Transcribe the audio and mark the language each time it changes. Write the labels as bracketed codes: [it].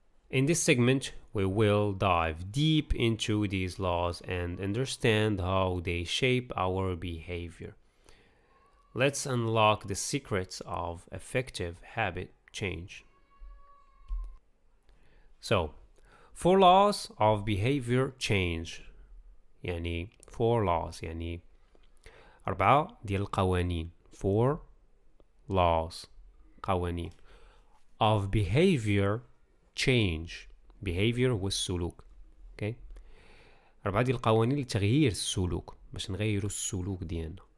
[en] In this segment, we will dive deep into these laws and understand how they shape our behavior. Let's unlock the secrets of effective habit change. So, 4 laws of behavior change. [ar] يعني [en] 4 laws [ar] يعني 4 ديال القوانين. 4 laws القوانين [en] of behavior change. [ar] behavior هو السلوك. اوكي 4 ديال القوانين لتغيير السلوك، باش نغيروا السلوك ديالنا.